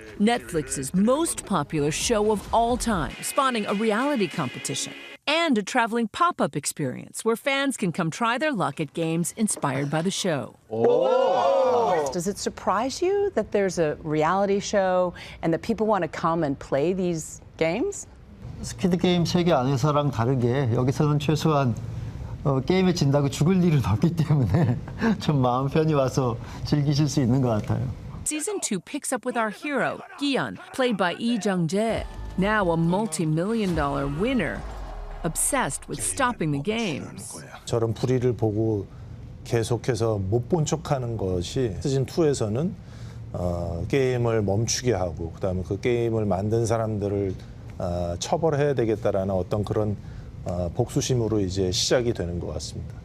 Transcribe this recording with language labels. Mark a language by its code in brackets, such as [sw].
[en] Netflix's most popular show of all time, spawning a reality competition and a traveling pop-up experience where fans can come try their luck at games inspired by the show. Oh. Does it surprise you that there's a reality show and that people want to come and play these games? [ko] 스퀴드 게임 세계 안에서랑 다르게 여기서는 최소한 게임에 진다고 죽을 일은 없기 때문에 좀 마음 편히 와서 즐기실 수 있는 것 같아요. [en] Season 2 picks up with our hero, Gi-yeon, played by Lee Jung-jae, now a multi-million-dollar winner, obsessed with stopping the games. [ko] 저런 불의를 보고 계속해서 못 본 척하는 것이 시즌 2에서는 게임을 멈추게 하고 그다음에 그 게임을 만든 사람들을 처벌해야 되겠다라는 어떤 그런 복수심으로 이제 시작이 되는 것 같습니다.